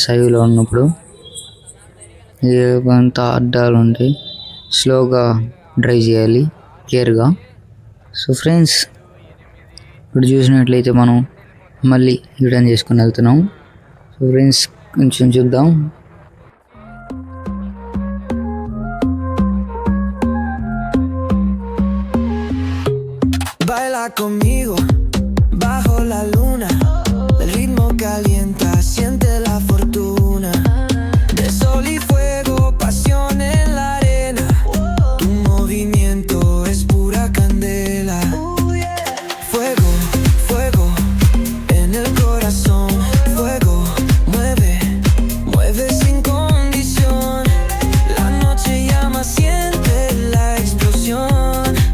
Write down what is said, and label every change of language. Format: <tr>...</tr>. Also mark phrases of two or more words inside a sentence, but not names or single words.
<te>హైవేలో ఉన్నప్పుడు అంతా అడ్డాలు ఉంటాయి,</te> <en>slow-ga drive</en> <te>చేయాలి, కేర్గా.</te> <en>so friends,</en> <te>ఇప్పుడు చూసినట్లయితే మనం మళ్ళీ రిటర్న్ చేసుకుని వెళ్తున్నాం.</te> <en>so friends,</en> <te>కొంచెం చూద్దాం.</te> <es>Baila conmigo bajo la luna, el ritmo calienta, siente la fortuna, de sol y fuego, pasión en la arena, tu movimiento es pura candela, fuego, fuego en el corazón, fuego, mueve sin condición, la noche llama, siente la explosión,</es>